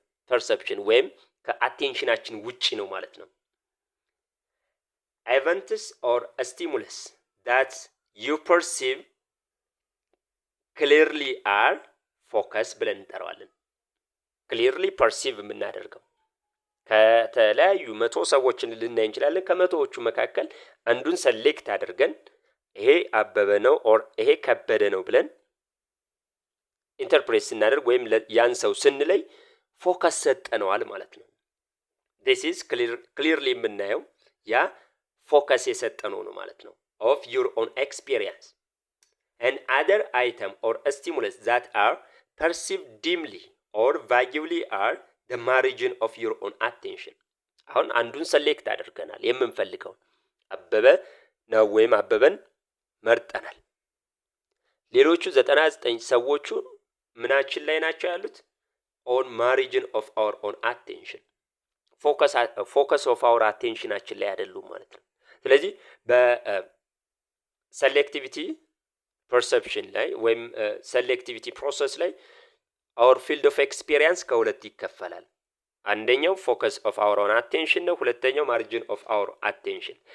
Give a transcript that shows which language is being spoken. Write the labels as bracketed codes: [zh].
[am] ፐርሰፕሽን ወይም ከአቴንሽናችን ውጪ ነው ማለት ነው። [en] events or stimulus that you perceive clearly are focus [am] ብለን እንጠራዋለን። clearly perceive የምናደርገው ከተለያዩ 100 ሰዎችን ልናይ እንችላለን። ከ100ዎቹ መካከል አንዱን ሴሌክት አድርገን ይሄ አበበ ነው ኦር ይሄ ከበደ ነው ብለን ኢንተርፕሬት ስናደርግ ወይም ያን ሰው ስንለይ ፎከስ ሰጠነዋል ማለት ነው። [en] this is clearly [am] የምናየው ያ ፎከስ የሰጠነው ነው ማለት ነው [en] of your own experience. and other item or stimulus that are perceived dimly or vaguely are the margin of your own attention. [am] አሁን አንዱን ሴሌክት አድርገናል የምንፈልገው አበበ ነው ወይም አበበን መርጠናል። ሌሎቹ 99 ሰዎቹ ምናችን ላይ ናቸው ያሉት? [en] on margin of our own attention. [am] focus of our attentionአችን ላይ አይደሉም ማለት ነው። ስለዚህ በሴሌክቲቪቲ ፐርሰፕሽን ላይ ወይም ሴሌክቲቪቲ ፕሮሰስ ላይ [en] our field of experience [am] ከሁለት ይከፈላል። አንደኛው [en] focus of our own attention [am] ነው። ሁለተኛው [en] margin of our attention.